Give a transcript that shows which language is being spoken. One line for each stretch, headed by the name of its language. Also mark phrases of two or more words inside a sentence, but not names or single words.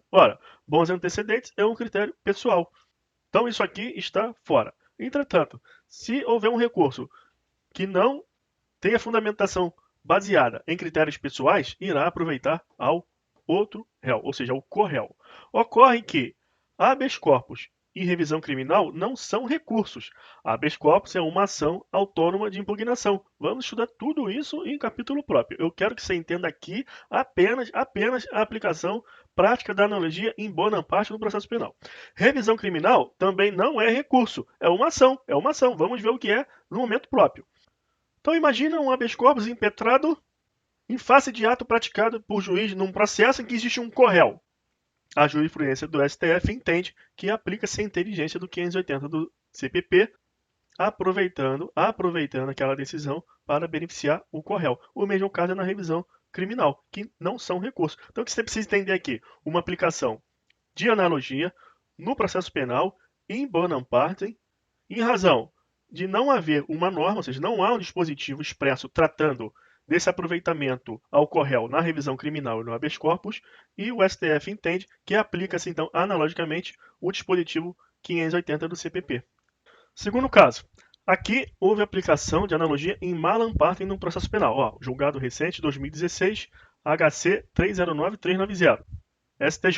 Portuguese: Ora, bons antecedentes é um critério pessoal. Então, isso aqui está fora. Entretanto, se houver um recurso que não tenha fundamentação baseada em critérios pessoais, irá aproveitar ao outro réu, ou seja, ao co-réu. Ocorre que
Latin: habeas corpus
Portuguese: e revisão criminal não são recursos.
Latin: Habeas corpus
Portuguese: é uma ação autônoma de impugnação. Vamos estudar tudo isso em capítulo próprio. Eu quero que você entenda aqui apenas a aplicação prática da analogia em
Latin: bona parte
Portuguese: no processo penal. Revisão criminal também não é recurso, é uma ação. Vamos ver o que é no momento próprio. Então imagina um
Latin: habeas corpus
Portuguese: impetrado em face de ato praticado por juiz num processo em que existe um co-réu. A jurisprudência do STF entende que aplica-se a inteligência do 580 do CPP, aproveitando aquela decisão para beneficiar o co-réu. O mesmo caso é na revisão criminal, que não são recursos. Então o que você precisa entender aqui? Uma aplicação de analogia no processo penal em
Latin: bonam partem,
Portuguese: em razão de não haver uma norma, ou seja, não há um dispositivo expresso tratando desse aproveitamento ao co-réu na revisão criminal e no
Latin: habeas corpus,
Portuguese: e o STF entende que aplica-se, então, analogicamente, o dispositivo 580 do CPP. Segundo caso, aqui houve aplicação de analogia em
Latin: malam partem
Portuguese: no processo penal. Julgado recente, 2016, HC 309390, STJ.